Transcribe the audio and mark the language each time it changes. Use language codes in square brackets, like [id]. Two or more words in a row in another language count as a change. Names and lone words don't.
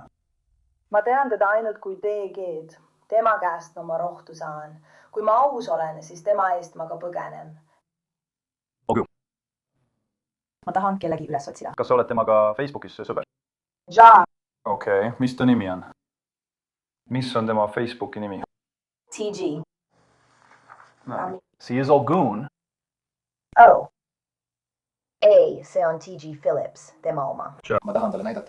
[et] Ma tean teda ainult kui DG-d. Tema käest ma rohtu saan. Kui ma aus olen, siis tema eest ma ka põgenen. Ma tahan kellegi üles otsida. Kas sa oled temaga Facebookis sõber? Jaa. Okei, mis ta nimi on? Mis on tema Facebooki nimi? TG. [en] She is all goon. Oh. [et] Ei, see on TG Phillips, tema oma. Ma tahan talle näidata.